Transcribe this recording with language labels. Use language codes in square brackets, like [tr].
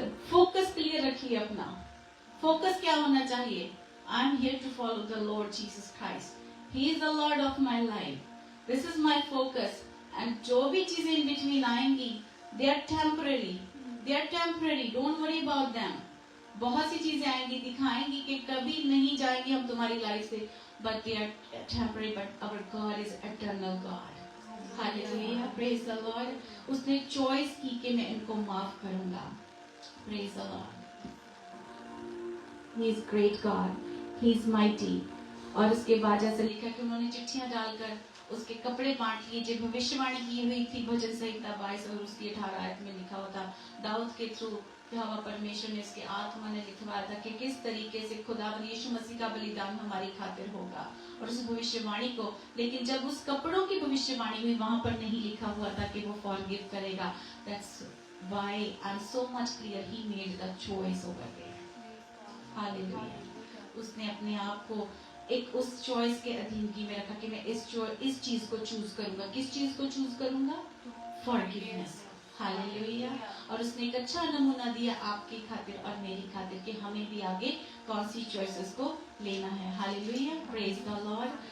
[hi] Focus clear रखिए अपना। Focus क्या होना चाहिए? [en] I am here to follow the Lord Jesus Christ. He is the Lord of my life. This is my focus. And [hi] जो भी चीजें [en] in between [hi] आएंगी, [en] they are temporary. They are temporary. Don't worry about them. [hi] बहुत सी चीजें आएंगी, दिखाएंगी कि कभी नहीं जाएंगी हम तुम्हारी लाइफ से, [en] but they are temporary. But our God is eternal God. Hallelujah. Praise the Lord. [hi] उसने चॉइस की कि मैं इनको माफ करूंगा। [en] Praise the Lord. He is great God. He is mighty. [hi] और उसके बाद जैसे लिखा कि उन्होंने चिट्ठियां डालकर उसके कपड़े बांट लिए। जो भविष्यवाणी की हुई थी भजन संहिता 22 और उसकी 18 आयत में लिखा हुआ था, दाऊद के थ्रू यहोवा परमेश्वर ने, इसके आत्मा ने लिखवाया था कि किस तरीके से खुदावंद यीशु मसीह का बलिदान हमारी खातिर होगा और उस भविष्यवाणी को। लेकिन जब उस कपड़ों की भविष्यवाणी हुई, वहां पर नहीं लिखा हुआ था कि वो फॉरगिव करेगा। [en] That's why I'm so much clear he made the choice over there. Hallelujah. [hi] उसने अपने आप को एक उस चॉइस के अधीनगी में रखा कि मैं इस चीज को चूज करूंगा। किस चीज को चूज करूंगा? फॉरगिवनेस। हालेलुया। और उसने एक अच्छा नमूना दिया आपकी खातिर और मेरी खातिर कि हमें भी आगे कौन सी चॉइसेस को लेना है। हालेलुया। [en] Praise the Lord.